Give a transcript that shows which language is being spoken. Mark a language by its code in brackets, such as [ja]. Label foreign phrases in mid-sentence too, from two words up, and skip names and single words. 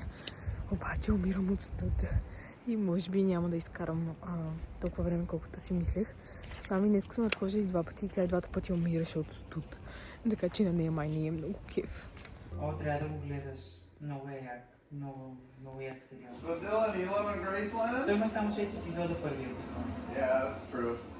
[bg] Обаче умирам от студ и може би няма да изкарам толкова време, колкото си мислех. Шами днес съм разхождали 2 пъти и тя и 2 пъти умираше от студ. Така че на нея май не е много кеф. О, трябва да го гледаш. Много е як. Много як сериал. [en] So Dylan, you live in Graceland? [bg] Той има само 6 епизода първия сезон. [en] Yeah, that's true.